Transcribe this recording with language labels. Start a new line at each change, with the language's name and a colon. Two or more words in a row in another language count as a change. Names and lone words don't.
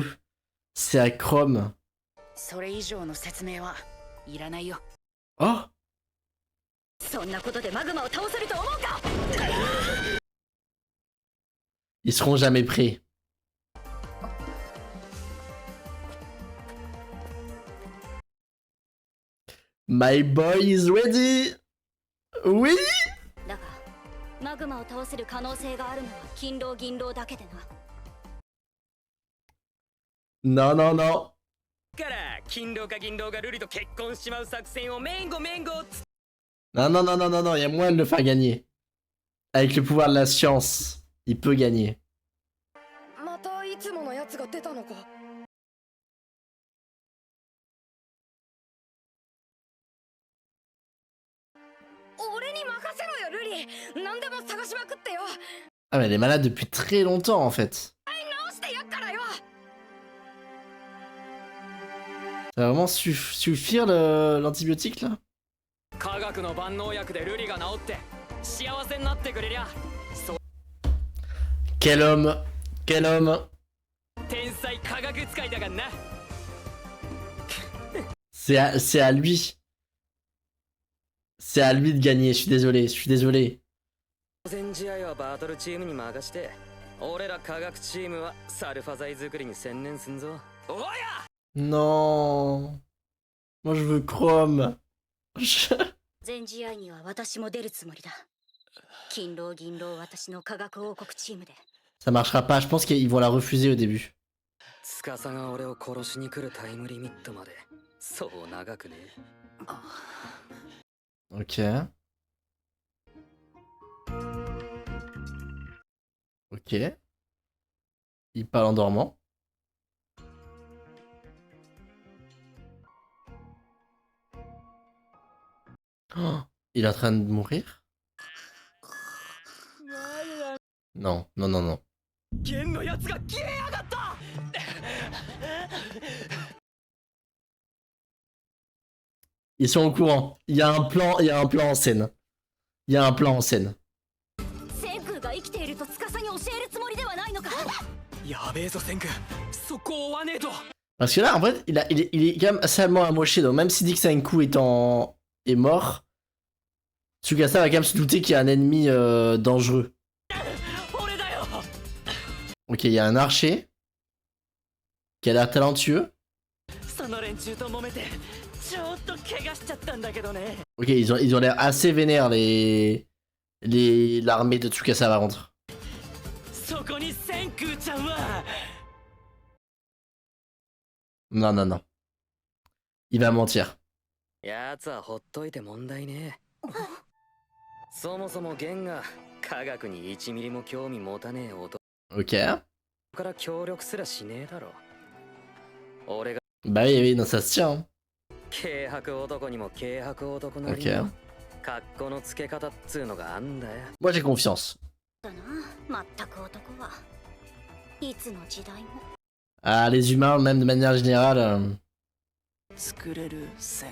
French: C'est à Chrome.
Japanese: それ以上の説明はいらないよ。
French: Oh!
Japanese: そんなことでマグマを倒せると思うか？
French: Ils seront jamais prêts.
English: My boy is ready!
French: Oui!
Japanese: だが、マグマを倒せる可能性があるのは勤労銀労だけでな。
French: Non, non, non.
Japanese: から勤労か銀労がルリと結婚しちまう作戦をメンゴメンゴ
French: Non, non, non, non, non, non, il y a moyen de le faire gagner. Avec le pouvoir de la science, il peut gagner.
Japanese: またいつものやつが出たのか。俺に任せろよルリ。何でも探しまくってよ。
French: Ah, mais elle est malade depuis très longtemps en fait.
Japanese: 直してやっからよ。
French: Ça va vraiment suffire l'antibiotique là?
Japanese: 科学の万能薬でルリが治って幸せになってくれりゃ。
French: Quel homme! Quel homme!
Japanese: 天才科学使いだがんな。
French: C'est à lui. C'est à lui de gagner, je suis désolé, je suis désolé.
Japanese: 御前試合はバトルチームに任して俺ら科学チームはサルファ剤作りに専念すんぞ。おや
French: Non. Moi je veux Chrome.
Japanese: 全試合には私も出るつもりだ。勤労銀労私の科学王国チームで。
French: Ça marchera pas, je pense qu'ils vont la refuser au début.
Japanese: 司が俺を殺しに来るタイムリミットまでそう長くね。
French: Ok. Ok. Il parle en dormant. Oh, il est en train de mourir? Non, non, non, non.
Japanese: 剣のやつが消えやがった。
French: Ils sont au courant. Il y a un plan, il y a un plan en scène. Il y a un plan en scène.
Japanese: センクが生きていると司に教えるつもりではないのか？やべえぞセンク、そこを追わねえと。
French: Parce que là, en fait, il est quand même assez amoché. Donc même si dit que Senku est mort, Tsukasa va quand même se douter qu'il y a un ennemi dangereux. Ok, il y a un archer qui a l'air talentueux.
Japanese: その連中と揉めてちょっと怪我しちゃったんだけどね。
French: Ok, ils ont l'air assez vénères l'armée de Tsukasa par contre.
Japanese: そこにセンクちゃんは。
French: Non, non, non. Il va mentir.
Japanese: やつはほっといて問題ね。そもそもゲンが科学に1ミリも興味持たねえ男
French: Ok.
Japanese: から協力すらしねえだろ。俺が
French: Bah oui, oui, non, ça se tient.
Japanese: 軽薄男にも軽薄男なりの格好のつけ方っつうのがあんだよ。
French: Moi j'ai confiance.
Japanese: だな、全く男は。いつの時代も。
French: Ah, les humains, même de manière générale.